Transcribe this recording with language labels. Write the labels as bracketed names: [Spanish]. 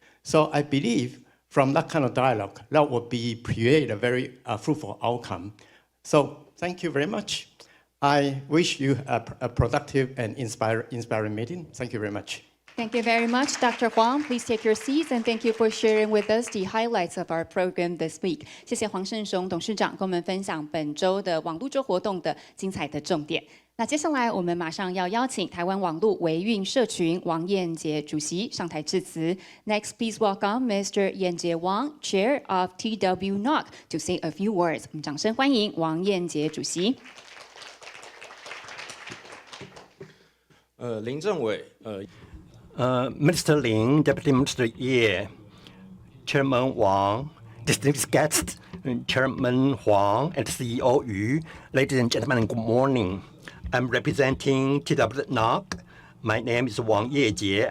[English] So I believe from that kind of dialogue, that will create a very fruitful outcome. So thank you very much. I wish you a productive and inspiring meeting. Thank you very much. Thank you very much, Dr. Huang. Please take your seats, and thank you for sharing with us the highlights of our program this week. [Chinese] 谢谢黄胜雄董事长跟我们分享本周的网路周活动的精彩的重点。那接下来我们马上要邀请台湾网路维运社群王彦杰主席上台致辞。 [English] Next, please welcome Mr. Yanjie Wang, Chair of TWNOC, to say a few words. [Chinese] 我们掌声欢迎王彦杰主席。林政委， [English] Minister Lin, Deputy Minister Ye, Chairman Wang, distinguished guests, Chairman Huang and CEO Yu, ladies and gentlemen, good morning. I'm representing TWNOC. My name is Wang Yejie.